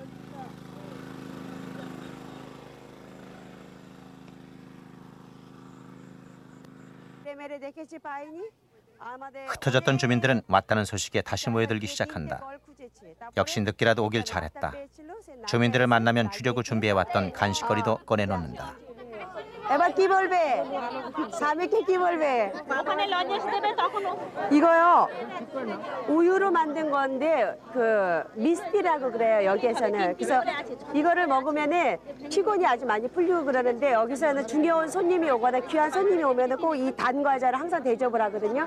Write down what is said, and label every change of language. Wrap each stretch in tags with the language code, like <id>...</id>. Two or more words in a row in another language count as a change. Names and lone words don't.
<ko>흩어졌던 주민들은 왔다는 소식에 다시 모여들기 시작한다. 역시 늦게라도 오길 잘했다. 주민들을 만나면 주려고 준비해왔던 간식거리도 꺼내놓는다.</ko> <bn>এবার কি বলবে স্বামীকে কি বলবে</bn> <ko>이거요 우유로 만든 건데 그 미스티라고 그래요 여기에서는. 그래서 이거를 먹으면은 피곤이 아주 많이 풀리고 그러는데 여기서는 중요한 손님이 오거나 귀한 손님이 오면은 꼭 이 단 과자를 항상 대접을 하거든요.</ko>